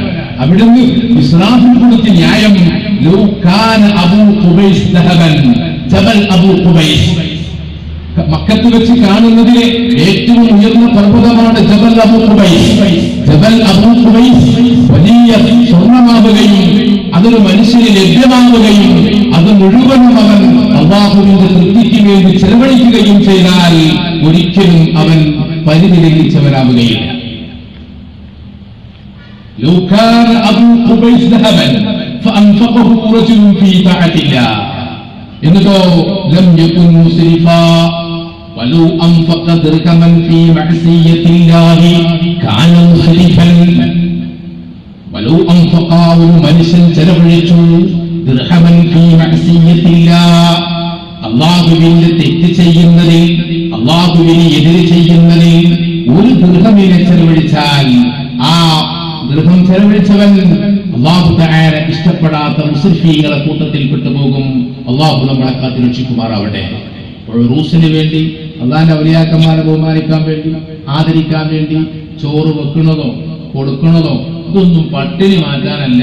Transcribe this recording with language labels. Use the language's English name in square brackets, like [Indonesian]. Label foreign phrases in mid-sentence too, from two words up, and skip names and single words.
[Malayalam] അവിടുന്ന് ഇസ്രാഫിൽ കൊടുത്ത ന്യായം [Arabic] لو كان أبو قبيس ذهبا [Malayalam] ജബൽ അബൂ ഖുബൈസ്, മക്കത്ത് വെച്ച് കാണുന്നതിലെ ഏറ്റവും ഉയർന്ന പർവ്വതമാണ് ജബൽ അബൂ ഖുബൈസ്. ജബൽ അബൂ ഖുബൈസ് വലിയ സ്വർണ്ണമാവുകയും അതൊരു മനുഷ്യന് ലഭ്യമാവുകയും അത് മുഴുവനും അവൻ അല്ലാഹുവിന്റെ തൃപ്തിക്ക് വേണ്ടി ചെലവഴിക്കുകയും ചെയ്താൽ ഒരിക്കലും അവൻ പരിധി ലംഘിച്ചവനാവുകയില്ല. [Arabic] لو كان أبو قبيس ذهبا فأنفقه رجل في طاعة الله إنه لم يكن مسرفا ولو أنفق درهما في معصية الله كان مسرفا ولو أنفق منشا [Malayalam] ചെലവഴിച്ചു [Arabic] درهما في معصية الله [Malayalam] അല്ലാഹുവിനെ തെറ്റ് ചെയ്യുന്നതിൽ അല്ലാഹുവിനെ എതിര് ചെയ്യുന്നതിൽ ഒരു ദിർഹമിനെ ചെലവഴിച്ചാൽ ആ ദൃഹം ചെലവഴിച്ചവൻ [Arabic] الله تعالى [Malayalam] ഇഷ്ടപ്പെടാത്ത മുസ്രിഫീങ്ങളെ കൂട്ടത്തിൽ പെട്ടുപോകും. അല്ലാഹു നമ്മളെ കാത്തു രക്ഷിക്കുമാറാവട്ടെ. റൂസിന് വേണ്ടി അല്ലാഹുവിന്റെ ഔലിയാക്കന്മാരെ ബഹുമാനിക്കാൻ വേണ്ടി ആദരിക്കാൻ വേണ്ടി ചോറ് വെക്കുന്നതോ കൊടുക്കുന്നതോ ഇതൊന്നും പട്ടിണി മാറ്റാനല്ല.